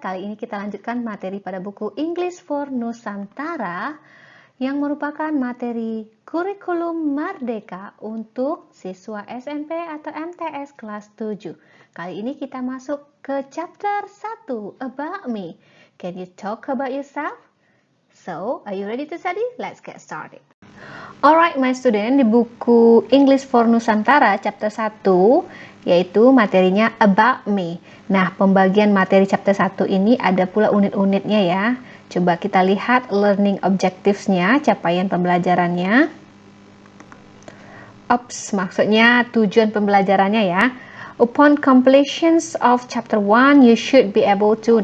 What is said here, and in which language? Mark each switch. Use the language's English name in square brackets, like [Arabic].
[Indonesian] Kali ini kita lanjutkan materi pada buku English for Nusantara yang merupakan materi kurikulum Merdeka untuk siswa SMP atau MTS kelas 7. Kali ini kita masuk ke chapter 1, About Me. [English] Can you talk about yourself? So, are you ready to study? Let's get started. Alright my student, [Indonesian] di buku English for Nusantara chapter 1 yaitu materinya About Me. Nah, pembagian materi chapter 1 ini ada pula unit-unitnya ya. Coba kita lihat learning objectives-nya, capaian pembelajarannya. Maksudnya tujuan pembelajarannya ya. [English] Upon completions of chapter 1, you should be able to.